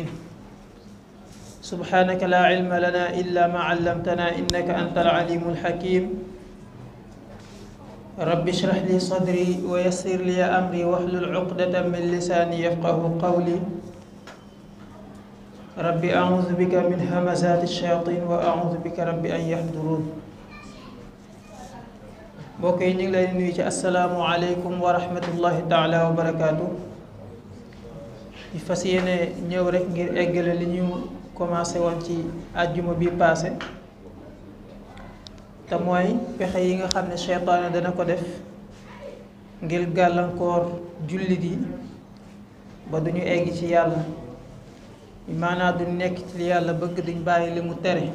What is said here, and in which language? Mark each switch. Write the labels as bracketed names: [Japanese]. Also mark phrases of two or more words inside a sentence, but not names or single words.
[Arabic] سبحانك لا علم لنا إلا ما علمتنا إنك أنت العليم الحكيم. رب اشرح لي صدري ويسر لي أمري واحلل عقدة من لساني يفقه قولي. رب أعوذ بك من همزات الشياطين وأعوذ بك رب أن يحضرون. [Wolof] mbokk yi ñu ngi leen nuyu ci [Arabic] السلام عليكم ورحمة الله تعالى وبركاته. [Wolof] di fas yéene ñëw rek ngir eggale li ñu commencé woon ci àjjuma bi passé, te mooy pexe yi nga xam ne seytaane dana ko def ngir gàllankoor jullit yi ba duñu egg ci yàlla, maanaam duñ nekk ci li yàlla bëgg, duñ bàyyi li mu tere.